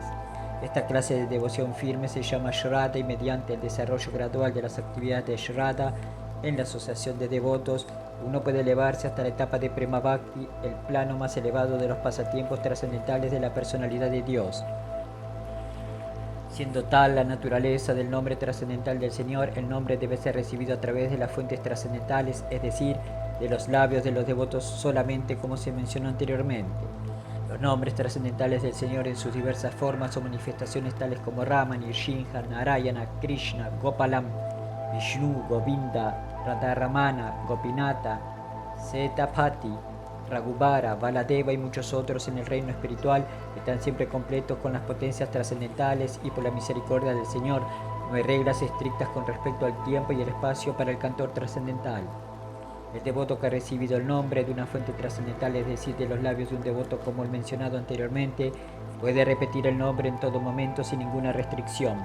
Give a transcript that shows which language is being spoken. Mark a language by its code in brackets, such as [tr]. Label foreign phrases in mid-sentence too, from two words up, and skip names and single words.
[es] Esta clase de devoción firme se llama Shraddha y mediante el desarrollo gradual de las actividades de Shraddha en la asociación de devotos, uno puede elevarse hasta la etapa de [sa] प्रेम भक्ति, [es] el plano más elevado de los pasatiempos trascendentales de la personalidad de Dios. Siendo tal la naturaleza del nombre trascendental del Señor, el nombre debe ser recibido a través de las fuentes trascendentales, es decir, de los labios de los devotos solamente, como se mencionó anteriormente. Los nombres trascendentales del Señor en sus diversas formas o manifestaciones tales como Rama, Nrsimha, Narayana, Krishna, Gopalam, Vishnu, Govinda, Radharamana, Gopinata, Setapati, Raghubara, Baladeva y muchos otros en el reino espiritual están siempre completos con las potencias trascendentales y por la misericordia del Señor no hay reglas estrictas con respecto al tiempo y el espacio para el cantor trascendental. El devoto que ha recibido el nombre de una fuente trascendental, es decir, de los labios de un devoto como el mencionado anteriormente, puede repetir el nombre en todo momento sin ninguna restricción.